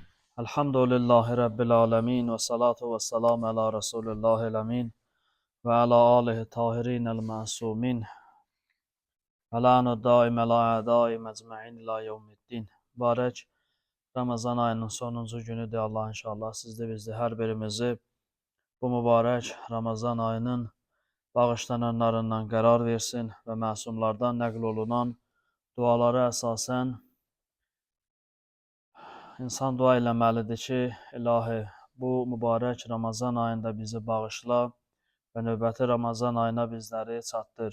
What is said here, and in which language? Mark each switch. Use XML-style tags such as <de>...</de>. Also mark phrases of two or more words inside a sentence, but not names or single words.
<ar>الحمد لله رب العالمين والصلاة والسلام على رسول الله الأمين وعلى آله الطاهرين المعصومين واللعن الدائم على أعدائهم أجمعين إلى يوم الدين.</ar> <az>Mübarek Ramazan ayının sonuncu günüdür. Allah inşallah sizde bizde her birimizi bu mübarek Ramazan ayının bağışlananlarından qərar versin və məsumlardan nəql olunan dualara əsasən insan dua eləməlidir ki, ilahi bu mübarək Ramazan ayında bizi bağışla və növbəti Ramazan ayına bizləri çatdır.</az>